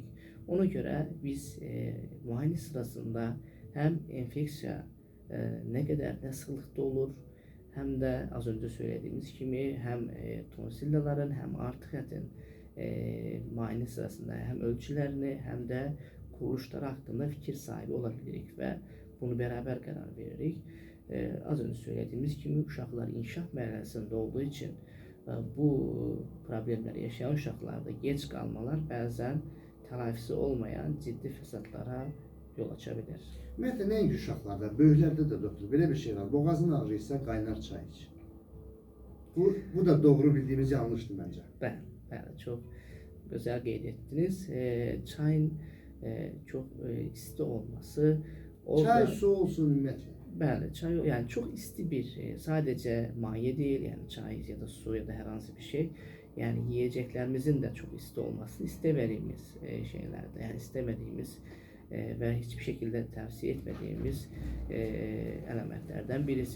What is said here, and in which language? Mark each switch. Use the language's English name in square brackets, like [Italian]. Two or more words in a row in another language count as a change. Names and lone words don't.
[Turkish] Ona göre biz muayene sırasında hem enfeksiya ne kadar ne sıklıkta olur hem de az önce söylediğimiz gibi hem tonsillerin hem artık etin muayene sırasında hem ölçülerini hem de kuruluşlar hakkında fikir sahibi olabilirik ve bunu beraber karar veririk. Az önce söylediğimiz gibi uşaqlar [Azerbaijani] inkişaf mərhələsində [Turkish] olduğu için bu problemleri yaşayan uşaqlarda geç kalmalar bazen telafisi olmayan [Azerbaijani] ciddi fəsadlara yol [Turkish] açabilir. [Azerbaijani] Ümumiyyətlə, nəinki uşaqlarda, böyüklərdə də doktor, belə bir şey var. Boğazın ağrıysa qaynar çay iç. [Turkish] Bu da doğru bildiğimiz yanlıştır bence. [Azerbaijani] Bəli, çok güzel qeyd etdiniz. Çayın çok isti olması. Çay, su olsun ümumiyyətlə. Bəli, [Turkish] çay yani çok isti bir sadece maye değil yani çay ya da su ya da herhangi bir şey. Yani yiyeceklerimizin de çok isti olmasını istemediğimiz şeylerde yani istemediğimiz ve hiçbir şekilde tavsiye etmediğimiz elementlerden birisi.